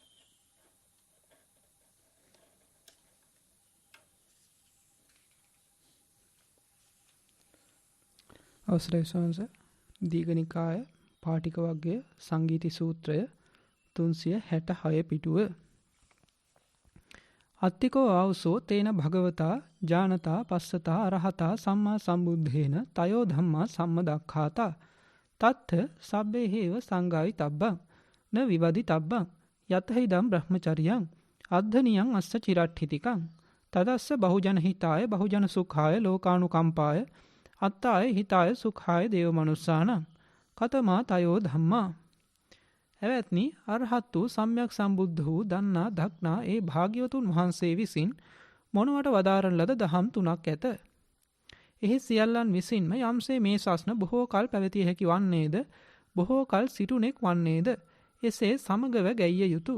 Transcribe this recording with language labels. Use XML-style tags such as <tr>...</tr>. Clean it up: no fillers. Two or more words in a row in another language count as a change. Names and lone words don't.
<si>අවසරයි ස්වාමීන් වහන්සේ. දීඝනිකාය පාටික වර්ගයේ සංගීති සූත්‍රය 366 පිටුව</si> <pi>අත්තිකෝ ආවුසෝ තේන භගවතා ජානතා පස්සතා අරහතා සම්මා සම්බුද්ධේන තයෝ ධම්මා සම්මදක්ඛාතා තත්ථ සබ්බේ හේව සංගායි තබ්බං න විවදි තබ්බං යතහිදම් බ්‍රහ්මචරියං අද්ධනියං අස්ස චිරට්ඨිතිකං තදස්ස බහුජන හිතාය බහුජන සුඛාය ලෝකානුකම්පාය අත්තාය හිතාය සුඛාය දේව මනුස්සානං කතමා තයෝ ධම්මා.</pi> <si>එවත්නි අරහත් වූ සම්්‍යක් සම්බුද්ධ වූ දන්නා දක්නා ඒ භාග්‍යවතුන් වහන්සේ විසින් මොනවට වදාරන ලද දහම් තුනක් ඇත. එහි සියල්ලන් විසින්ම යම්සේ මේ ශාසන බොහෝ කල් පැවතිය හැකි වන්නේද බොහෝ කල් සිටුනෙක් වන්නේද එසේ සමගව ගැයිය යුතු.</si>